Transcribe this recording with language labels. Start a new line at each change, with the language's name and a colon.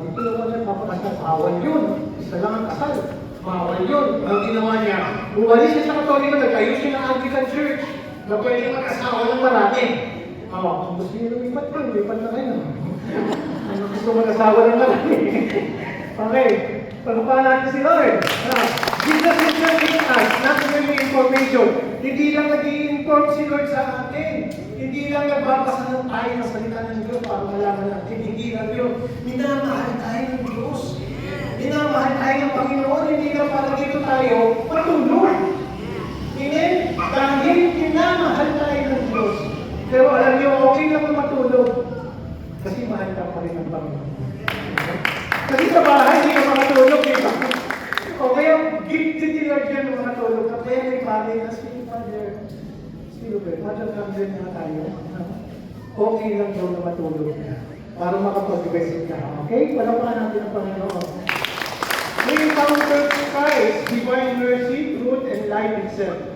Filipino: Dito naman siya papakasal. Bawal yun. Isa lang ang kasal. Bawal yun. Ang ginawa niya, umalis siya sa Katoliko, nagtayo siya ng Anglican Church na pwede mag-asawa ng marami. Kung gusto niyo lumipat ka, lumipat na kayo. Ano gusto mag-asawa ng marami? Okay. Pagpapahan natin si Lord.
English: Jesus is serving us, not only information.
Filipino: Hindi lang nag-i-inform si Lord sa atin. Hindi lang nagbabasa ng tayo ng salita ng Diyos para malaman natin. Hindi lang yun. Minamahal tayo ng Diyos. Minamahal tayo ng Panginoon. Hindi lang para dito tayo matulog. Amen? Dahil minamahal tayo ng Diyos. Pero alam niyo, okay lang na matulog. Kasi mahal ka pa rin ng Panginoon. Kasi sa bahay, hindi ka makatulog, di ba? O kaya, gifted ni Lord yan ng makatulog. Kaya may bagay na si Father. Sino ba? Father Camden na tayo. Okay lang daw na matulog na. Para makapag-visit ka. Okay? Palapakan natin ang Panginoon.
English: We encounter Christ, divine mercy, truth, and light itself.